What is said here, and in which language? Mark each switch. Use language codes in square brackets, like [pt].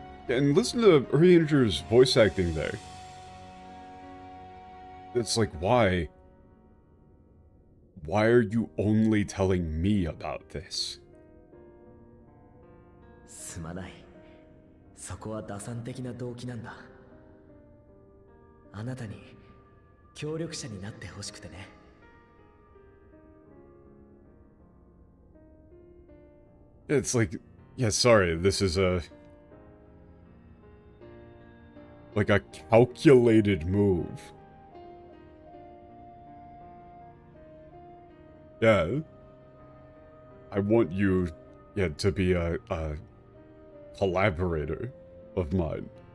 [en] And listen to Urianger's voice acting there. It's like, why? Why are you only telling me about this? [ja] すまない。そこは打算的な動機なんだ。あなたに協力者になってほしくてね。 [en] It's like, yeah, sorry, this is like a calculated move. Yeah. I want you, to be a collaborator of mine.